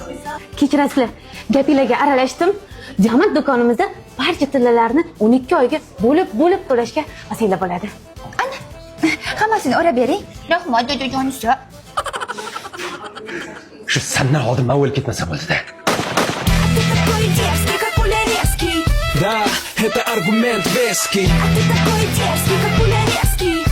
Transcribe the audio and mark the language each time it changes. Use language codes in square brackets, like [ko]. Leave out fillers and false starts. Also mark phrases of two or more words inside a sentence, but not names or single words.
[uz] Kechirasizlar, gapinglarga aralashdim. Jamat do'konimizda barcha tillalarni 12 oyga bo'lib to'lashga vasila bo'ladi. Ana, hammasini o'rab bering. Rahmat, dadajonisi. Shu sandan oldin men o'lib ketmasam bo'ldi-da. [ru] Ты такой дерзкий, как пуля резкий. Да, это аргумент веский. А ты такой дерзкий, как пуля резкий.